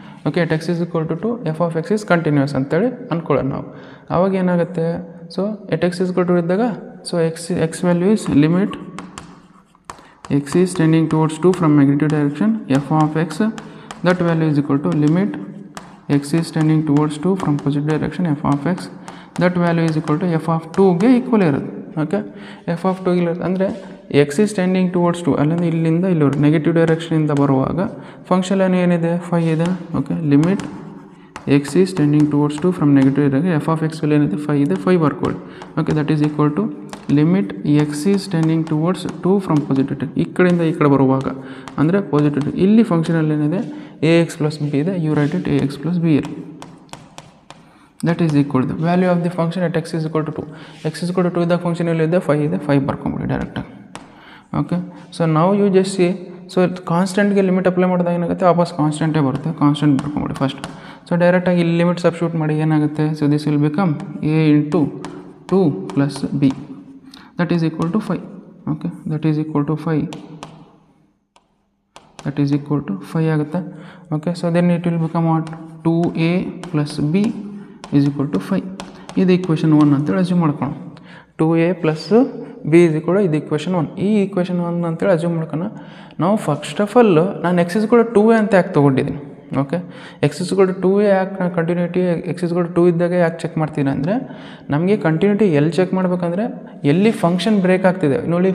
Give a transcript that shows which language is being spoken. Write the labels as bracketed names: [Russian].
[English] Okay, at x is equal to 2 f of x is continuous ಅಂತೇಳಿ ಅಂದ್ಕೊಳ್ಳೋಣ ನಾವು. [Kannada] ಆವಾಗ ಏನಾಗುತ್ತೆ? [English] so at x is equal to ಇದ್ದಾಗ so x value is limit x is tending towards 2 from negative direction f of x, that value is equal to limit x is tending towards 2 from positive direction f of x, that value is equal to f of 2 [Kannada] ಗೆ equal ಇರುತ್ತೆ. Okay, F of 2 ಇರುತ್ತೆ ಅಂದರೆ X is tending towards 2 ಅಲ್ಲಿಂದ ಇಲ್ಲಿಂದ ಇಲ್ಲಿವರೆಗೆ negative ಡೈರೆಕ್ಷನಿಂದ ಬರುವಾಗ function ಏನಿದೆ 5 ಇದೆ. [English] Okay, limit x is tending towards 2 from negative direction f of x value ಏನಿದೆ 5 ಇದೆ, 5 ಬರ್ಕೊಳ್ಳಿ. Okay, that is equal to limit x is tending towards 2 from positive, ಈ ಕಡೆಯಿಂದ ಈ ಕಡೆ ಬರುವಾಗ ಅಂದರೆ ಪಾಸಿಟಿವ್. ಇಲ್ಲಿ ಫಂಕ್ಷನಲ್ಲಿ ಏನಿದೆ ಎ ಎಕ್ಸ್ ಪ್ಲಸ್ ಬಿ ಇದೆ, you write it a x plus b ಇರ್. That is equal to value of the function at x is equal to 2. X is equal to 2 [Kannada] ಇದ್ದಾಗ ಫಂಕ್ಷನ್ ಎಲ್ಲಿದೆ 5 ಇದೆ, 5 ಬರ್ಕೊಂಬಿಡಿ ಡೈರೆಕ್ಟಾಗಿ. ಓಕೆ, ಸೊ ನಾವು you just C so ಕಾನ್ಸ್ಟೆಂಟ್ಗೆ limit apply ಮಾಡಿದಾಗ ಏನಾಗುತ್ತೆ ವಾಪಸ್ ಕಾನ್ಸ್ಟೆಂಟೇ ಬರುತ್ತೆ, ಕಾನ್ಸ್ಟೆಂಟ್ ಬರ್ಕೊಂಬಿಡಿ ಫಸ್ಟ್. ಸೊ ಡೈರೆಕ್ಟಾಗಿ ಇಲ್ಲಿ ಲಿಮಿಟ್ ಸಬ್ಸ್ಟಿಟ್ಯೂಟ್ ಮಾಡಿ ಏನಾಗುತ್ತೆ? [English] So this will become a into 2 plus b, that is equal to 5. Okay, that is equal to 5, that is equal to 5 [Kannada] ಆಗುತ್ತೆ. [English] Okay, so then it will become what? 2a plus b is equal to 5. [Kannada] ಇದು equation 1 ಅಂತೇಳಿ assume ಮಾಡ್ಕೊಳ್ಳೋಣ. 2a plus B is equal ಇದು equation 1. ಈ equation 1 ಅಂತೇಳಿ assume ಮಾಡ್ಕೊಳ್ಳೋಣ. ನಾವು first of all ನಾನು ಎಕ್ಸ್ ಇಸ್ ಕೂಡ 2a ಅಂತ ಯಾಕೆ ತೊಗೊಂಡಿದ್ದೀನಿ? ಓಕೆ, ಎಕ್ಸ್ ಇಸ್ ಕೂಡ 2a ಯಾಕೆ ನಾನು ಕಂಟಿನ್ಯೂಟಿ ಎಕ್ಸ್ ಇಸ್ ಕೂಡ 2 ಇದ್ದಾಗ ಯಾಕೆ ಚೆಕ್ ಮಾಡ್ತೀನಿ ಅಂದರೆ ನಮಗೆ ಕಂಟಿನ್ಯೂಟಿ ಎಲ್ಲಿ ಚೆಕ್ ಮಾಡಬೇಕಂದ್ರೆ ಎಲ್ಲಿ ಫಂಕ್ಷನ್ ಬ್ರೇಕ್ ಆಗ್ತಿದೆ ನೋಡಿ.